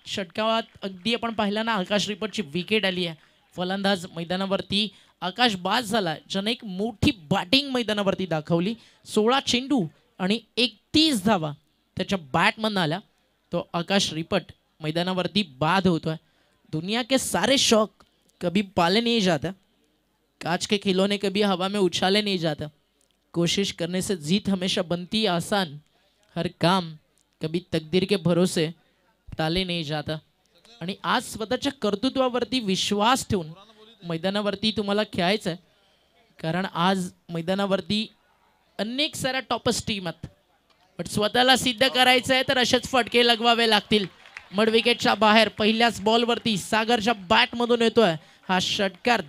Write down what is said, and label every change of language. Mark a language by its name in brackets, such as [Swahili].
[Marathi] षटकावात अगदी आपण पाहिलं ना आकाश रिपटची विकेट आली आहे. फलंदाज मैदानावरती आकाश बाज झाला ज्याने एक मोठी बॅटिंग मैदानावरती दाखवली. 16 चेंडू आणि 31 धावा त्याच्या बॅटमधनं आल्या. तो आकाश रिपट मैदानावरती बाद होतोय. [Hindi] दुनिया के सारे शौक कभी पाले नहीं जाता. कांच के खिलौने कभी हवा में उछाले नहीं जाता. कोशिश करने से जीत हमेशा बनती आसान. हर काम कभी तकदीर के भरोसे टाले नहीं जाता. [Marathi] आणि आज स्वतःच्या कर्तृत्वावरती विश्वास ठेवून मैदानावरती तुम्हाला खेळायचं आहे. कारण आज मैदानावरती अनेक साऱ्या टॉपर्स टीम आहेत पण स्वतःला सिद्ध करायचं आहे तर असेच फटके लगवावे लागतील. मड विकेटच्या बाहेर पहिल्याच बॉलवरती सागरच्या बॅटमधून येतोय हा षटकार.